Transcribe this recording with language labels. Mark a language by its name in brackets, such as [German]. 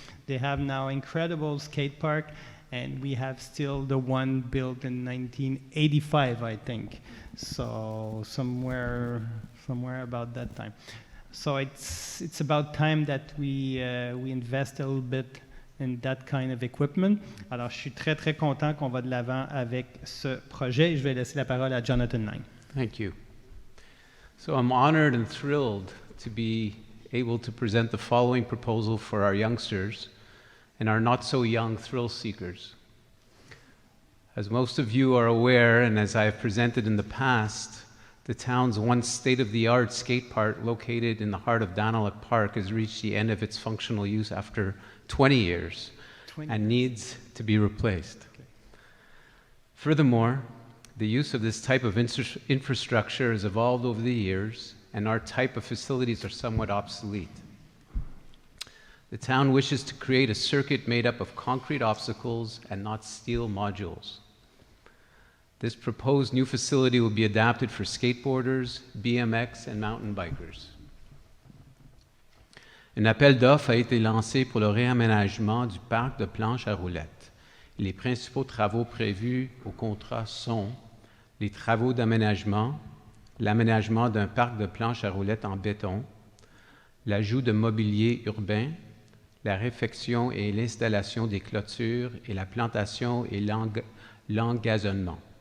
[English] They have now incredible skate park, and we have still the one built in 1985, I think. So somewhere about that time. So it's about time that we invest a little bit in that kind of equipment. [French] Alors, je suis très, très content qu'on va de l'avant avec ce projet. Je vais laisser la parole à Jonathan Lang. [English] Thank you. So I'm honored and thrilled to be able to present the following proposal for our youngsters and our not-so-young thrill seekers. As most of you are aware, and as I have presented in the past, the town's once state-of-the-art skate park located in the heart of Daniluk Park has reached the end of its functional use after 20 years and needs to be replaced. Okay. Furthermore, the use of this type of infrastructure has evolved over the years, and our type of facilities are somewhat obsolete. The town wishes to create a circuit made up of concrete obstacles and not steel modules. This proposed new facility will be adapted for skateboarders, BMX, and mountain bikers. [French] Un appel d'offres a été lancé pour le réaménagement du parc de planches à roulettes. Les principaux travaux prévus au contrat sont les travaux d'aménagement, l'aménagement d'un parc de planches à roulettes en béton, l'ajout de mobilier urbain, la réfection et l'installation des clôtures et la plantation et l'engazonnement.